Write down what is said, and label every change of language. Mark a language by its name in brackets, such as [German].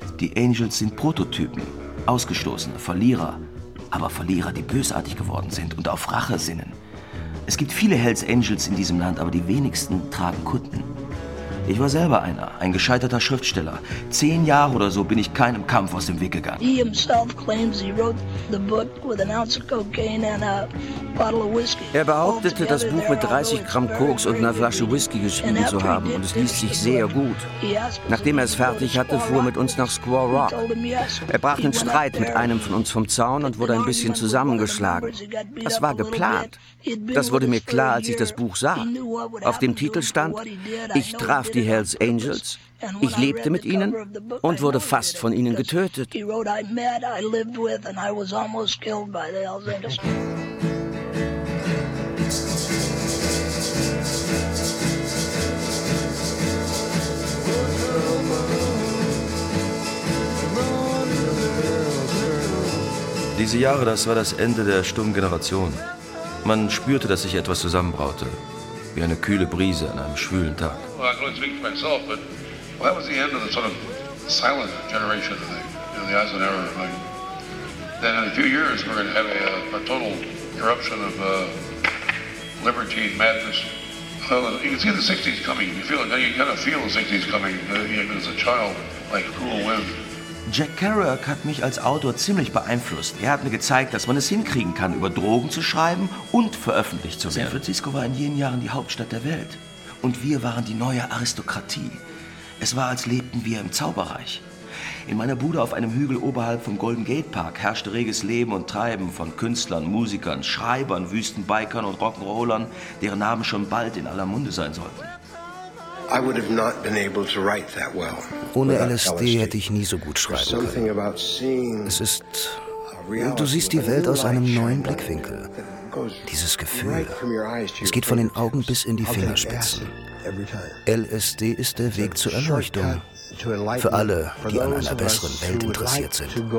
[German] Die Angels sind Prototypen, Ausgestoßene, Verlierer. Aber Verlierer, die bösartig geworden sind und auf Rache sinnen. Es gibt viele Hells Angels in diesem Land, aber die wenigsten tragen Kutten. Ich war selber einer, ein gescheiterter Schriftsteller. 10 Jahre oder so bin ich keinem Kampf aus dem Weg gegangen. [English] He himself claims he wrote the book with an ounce of cocaine and a bottle of whiskey. [German] Er behauptete, das Buch mit 30 Gramm Koks und einer Flasche Whisky geschrieben zu haben, und es liest sich sehr gut. Nachdem er es fertig hatte, fuhr er mit uns nach Squaw Rock. Er brach einen Streit mit einem von uns vom Zaun und wurde ein bisschen zusammengeschlagen. Das war geplant. Das wurde mir klar, als ich das Buch sah. Auf dem Titel stand, ich traf die Hells Angels, ich lebte mit ihnen und wurde fast von ihnen getötet. Diese Jahre, das war das Ende der stummen Generation. Man spürte, dass sich etwas zusammenbraute, wie eine kühle Brise an einem schwülen Tag. [English] Well, I can only speak for myself, but that was the end of the sort of silent generation in the Eisenhower. Like, then in a few years, we're going to have a total eruption of libertine madness. Well, you can see the 60s coming. You feel it. You kind of feel the 60s coming, even as a child, like a cruel wind. [German] Jack Kerouac hat mich als Autor ziemlich beeinflusst. Er hat mir gezeigt, dass man es hinkriegen kann, über Drogen zu schreiben und veröffentlicht zu werden. San Francisco war in jenen Jahren die Hauptstadt der Welt. Und wir waren die neue Aristokratie. Es war, als lebten wir im Zauberreich. In meiner Bude auf einem Hügel oberhalb vom Golden Gate Park herrschte reges Leben und Treiben von Künstlern, Musikern, Schreibern, Wüstenbikern und Rock'n'Rollern, deren Namen schon bald in aller Munde sein sollten. [English] I would have not been able to write that well. [German] Ohne LSD hätte ich nie so gut schreiben können. Es ist, du siehst die Welt aus einem neuen Blickwinkel. Dieses Gefühl, es geht von den Augen bis in die Fingerspitzen. LSD ist der Weg zur Erleuchtung für alle, die an einer besseren Welt interessiert sind.